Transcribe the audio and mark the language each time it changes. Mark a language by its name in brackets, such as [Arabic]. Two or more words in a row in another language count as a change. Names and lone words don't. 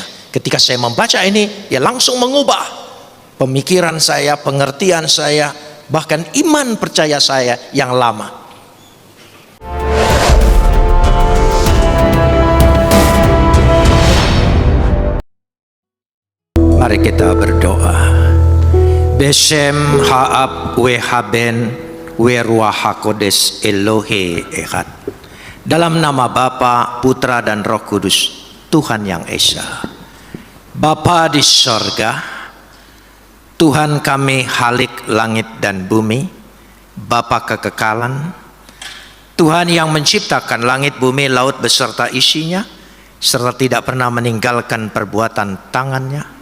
[Indonesian] Ketika saya membaca ini, ya langsung mengubah pemikiran saya, pengertian saya, bahkan iman percaya saya yang lama. Mari kita berdoa. [Hebrew] בשם האב והבן ורוח הקודש אלוהי אחד. [Indonesian] Dalam nama Bapa, Putra dan Roh Kudus, Tuhan yang Esa. Bapa di sorga, Tuhan kami Halik langit dan bumi, Bapa kekekalan, Tuhan yang menciptakan langit, bumi, laut beserta isinya, serta tidak pernah meninggalkan perbuatan tangannya.